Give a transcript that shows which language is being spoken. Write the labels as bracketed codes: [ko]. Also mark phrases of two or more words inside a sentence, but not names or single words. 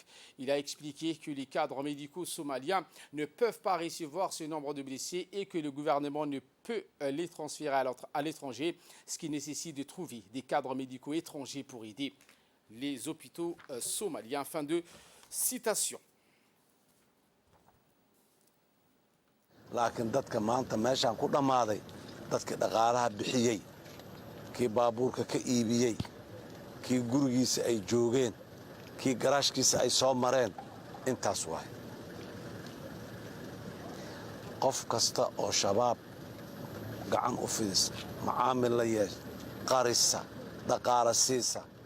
[fr] Il a expliqué que les cadres médicaux somaliens ne peuvent pas recevoir ce nombre de blessés et que le gouvernement ne peut les transférer à l'étranger, ce qui nécessite de trouver des cadres médicaux étrangers pour aider les hôpitaux somaliens. Fin de citation. [so] laakiin dadka maanta meeshaan ku dhammaaday dadkii dhaqaalaha bixiyey kii baabuurka ka iibiyey kii gurigiisa ay joogeen kii garaashkiisa ay soo mareen intaas waay qof kasta oo shabaab gacan u fidisa macaamil la yeesha qarisa dhaqaala siisa